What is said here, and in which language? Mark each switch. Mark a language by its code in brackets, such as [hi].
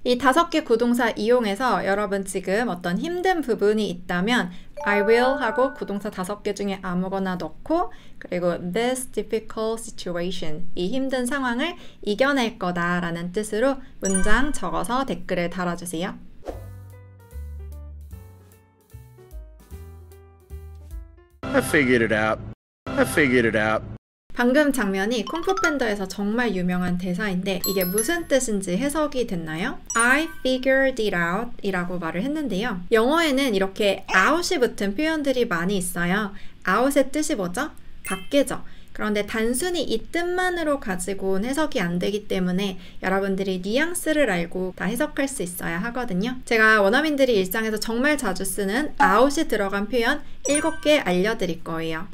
[ko] 이 5개 구동사 이용해서 여러분 지금 어떤 힘든 부분이 있다면 I will 하고 구동사 5개 중에 아무거나 넣고 그리고 [en] this difficult situation [ko] 이 힘든 상황을 이겨낼 거다 라는 뜻으로 문장 적어서 댓글에 달아주세요. [en] I figured it out. I figured it out. [ko] 방금 장면이 쿵푸 팬더에서 정말 유명한 대사인데 이게 무슨 뜻인지 해석이 됐나요? [en] I figured it out [ko] 이라고 말을 했는데요. 영어에는 이렇게 out이 붙은 표현들이 많이 있어요. out의 뜻이 뭐죠? 밖에죠. 그런데 단순히 이 뜻만으로 가지고는 해석이 안 되기 때문에 여러분들이 뉘앙스를 알고 다 해석할 수 있어야 하거든요. 제가 원어민들이 일상에서 정말 자주 쓰는 out이 들어간 표현 7개 알려드릴 거예요.